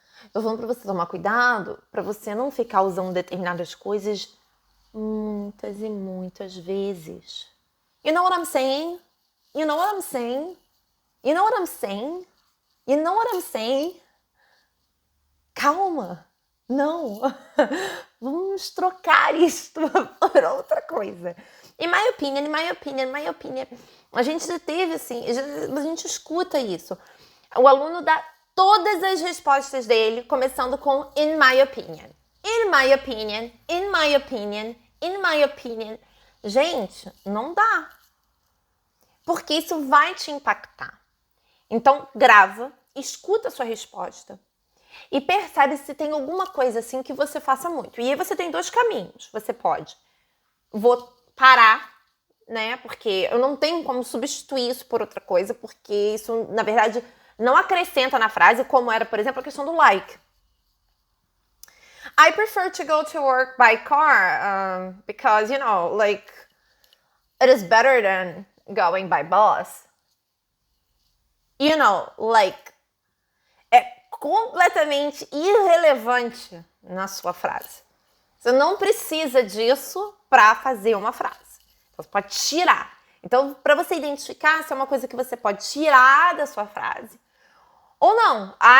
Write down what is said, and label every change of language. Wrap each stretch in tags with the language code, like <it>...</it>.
<pt>Eu tô falando pra você tomar cuidado, pra você não ficar usando determinadas coisas muitas e muitas vezes.</pt> <en>You know what I'm saying? You know what I'm saying? You know what I'm saying? You know what I'm saying?</en> <pt>Calma, não, vamos trocar isto por outra coisa.</pt> <en>In my opinion, in my opinion, in my opinion.</en> <pt>A gente já teve, assim, a gente escuta isso. O aluno dá todas as respostas dele, começando com</pt> <en>in my opinion. In my opinion, in my opinion, in my opinion.</en> <pt>Gente, não dá. Porque isso vai te impactar. Então, grava, escuta a sua resposta e percebe se tem alguma coisa assim que você faça muito. E aí você tem 2 caminhos. Você pode, vou parar, né? Porque eu não tenho como substituir isso por outra coisa, porque isso, na verdade, não acrescenta na frase, como era, por exemplo, a questão do like.</pt> <en>I prefer to go to work by car, because, you know, like, it is better than going by bus. You know, like,</en> <pt>é completamente irrelevante na sua frase. Você não precisa disso para fazer uma frase. Então, você pode tirar. Então, para você identificar se é uma coisa que você pode tirar da sua frase ou não.</pt>